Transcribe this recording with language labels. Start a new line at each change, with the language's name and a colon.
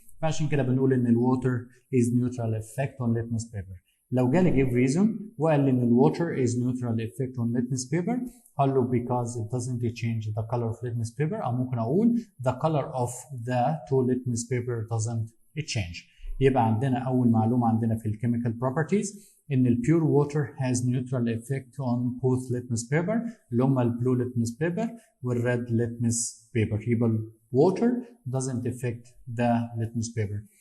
Arabic: فعشان كده بنقول ان
English: الووتر is neutral effect on litmus paper.
Arabic: لو جالي
English: give reason
Arabic: وقال لي ان
English: الووتر is neutral effect on litmus paper،
Arabic: قال له
English: because it doesn't change the color of litmus paper،
Arabic: او ممكن اقول
English: the color of the two litmus paper doesn't change.
Arabic: يبقى عندنا اول معلومه عندنا في
English: الكيميكال بروبرتيز ان البيور water has neutral effect on both litmus paper اللي هم البلو litmus paper والريد litmus paper. يبقى الووتر doesn't affect the litmus paper.